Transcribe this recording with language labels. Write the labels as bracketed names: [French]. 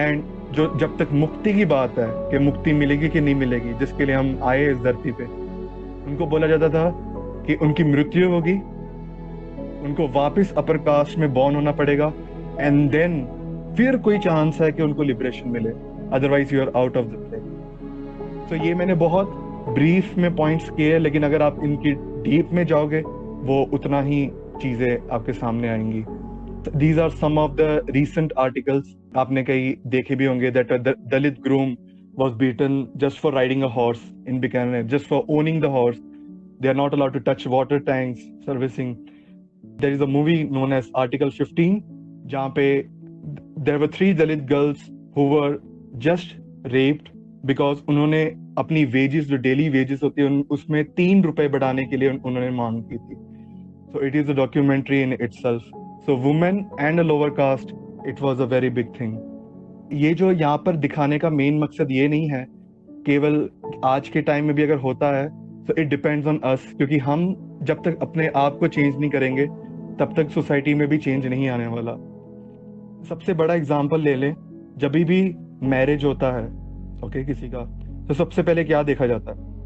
[Hindi] And जो जब तक मुक्ति की बात है कि मुक्ति मिलेगी कि नहीं मिलेगी, जिसके लिए हम आए इस धरती पे, उनको बोला जाता था कि उनकी मृत्यु होगी, उनको वापस अपर कास्ट में बॉर्न होना पड़ेगा, एंड देन फिर कोई चांस है कि उनको लिबरेशन मिले, [English] Otherwise you are out of the play. [Hindi] तो ये मैंने बहुत ब्रीफ में पॉइंट्स किए, लेकिन अगर आप इनकी डीप में जाओगे वो उतना ही चीजें आपके सामने आएंगी। [English] These are some of the recent articles [Hindi] आपने कहीं देखे भी होंगे, [English] that a Dalit groom was beaten just for riding a horse in Bikaner, just for owning the horse. They are not allowed to touch water tanks, servicing. There is a movie known as Article 15, [Hindi] जहाँ पे [English] there were 3 Dalit girls who were just raped because [Hindi] उन्होंने अपनी wages, जो daily wages होती है, उसमें 3 रुपए बढ़ाने के लिए उन्होंने मांग की थी। [English] So it is a documentary in itself. So women and a lower caste, it was a very big thing. [Hindi] ये जो यहाँ पर दिखाने का मेन मकसद ये नहीं है केवल आज के टाइम में भी अगर होता है तो [English] it depends on us, [Hindi] क्योंकि हम जब तक अपने आप को चेंज नहीं करेंगे तब तक सोसाइटी में भी चेंज नहीं आने वाला। सबसे बड़ा एग्जांपल ले लें, जब भी मैरिज होता है ओके किसी का, तो सबसे पहले क्या देखा जाता है?